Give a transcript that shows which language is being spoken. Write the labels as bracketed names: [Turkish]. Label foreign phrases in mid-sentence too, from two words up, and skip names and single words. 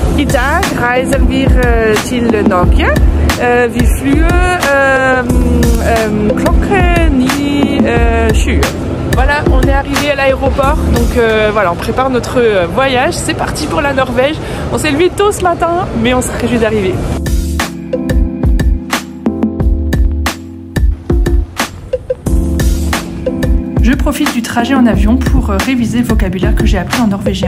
[Norwegian] I dag reiser wir til Norge. Vi flyr klokken 9:20. [French] Voilà, on est arrivé à l'aéroport, donc voilà, on prépare notre voyage. C'est parti pour la Norvège. On s'est levé tôt ce matin, mais on se réjouit d'arriver. Je profite du trajet en avion pour réviser le vocabulaire que j'ai appris en norvégien.